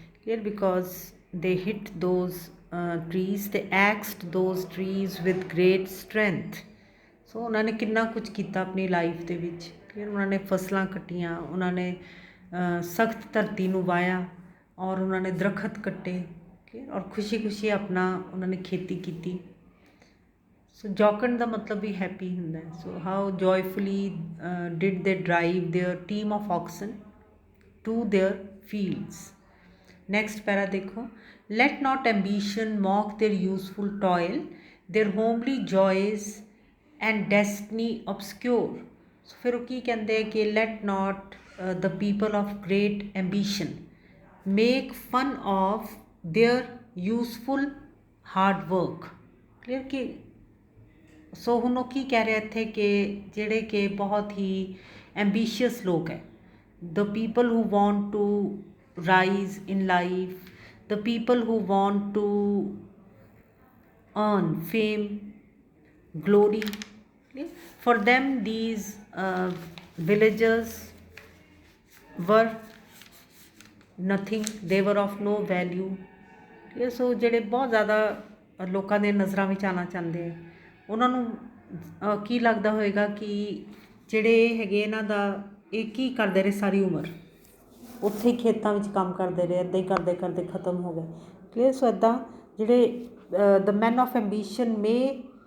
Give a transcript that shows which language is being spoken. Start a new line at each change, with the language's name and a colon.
English: clear, because they hit those trees, they axed those trees with great strength।
Punjabi: ਸੋ ਉਹਨਾਂ ਨੇ ਕਿੰਨਾ ਕੁਝ ਕੀਤਾ ਆਪਣੀ ਲਾਈਫ ਦੇ ਵਿੱਚ। ਫਿਰ ਉਹਨਾਂ ਨੇ ਫਸਲਾਂ ਕੱਟੀਆਂ, ਉਹਨਾਂ ਨੇ ਸਖਤ ਧਰਤੀ ਨੂੰ ਵਾਹਿਆ, ਔਰ ਉਹਨਾਂ ਨੇ ਦਰਖਤ ਕੱਟੇ, ਔਰ ਖੁਸ਼ੀ ਖੁਸ਼ੀ ਆਪਣਾ ਉਹਨਾਂ ਨੇ ਖੇਤੀ ਕੀਤੀ। ਸੋ ਜੌਕੰਡ ਦਾ ਮਤਲਬ ਵੀ ਹੈਪੀ ਹੁੰਦਾ ਹੈ।
English: So how joyfully did they drive their team of oxen to their fields.
Hindi: Next para देखो,
English: let not ambition mock their useful toil, their homely joys and destiny obscure। so
Hindi: फिर वो की कहते हैं कि
English: let not the people of great ambition make fun of their useful hard work। clear कि सो
Punjabi: ਹੁਣ ਉਹ ਕੀ ਕਹਿ ਰਿਹਾ ਇੱਥੇ ਕਿ ਜਿਹੜੇ ਕਿ ਬਹੁਤ ਹੀ ambitious ਲੋਕ ਹੈ,
English: the people who want to rise in life, the people who want to earn fame, glory, for them these villagers were nothing, they were of no value।
Punjabi: ਸੋ ਜਿਹੜੇ ਬਹੁਤ ਜ਼ਿਆਦਾ ਲੋਕਾਂ ਦੇ ਨਜ਼ਰਾਂ ਵਿੱਚ ਆਉਣਾ ਚਾਹੁੰਦੇ ਆ, ਉਹਨਾਂ ਨੂੰ ਕੀ ਲੱਗਦਾ ਹੋਏਗਾ ਕਿ ਜਿਹੜੇ ਹੈਗੇ ਇਹਨਾਂ ਦਾ ਇਹ ਕੀ ਕਰਦੇ ਰਹੇ ਸਾਰੀ ਉਮਰ, ਉੱਥੇ ਹੀ ਖੇਤਾਂ ਵਿੱਚ ਕੰਮ ਕਰਦੇ ਰਹੇ, ਇੱਦਾਂ ਹੀ ਕਰਦੇ ਕਰਦੇ ਖਤਮ ਹੋ ਗਏ।
English: clear,
Punjabi: ਸੋ ਇੱਦਾਂ ਜਿਹੜੇ
English: the man of ambition ਮੇ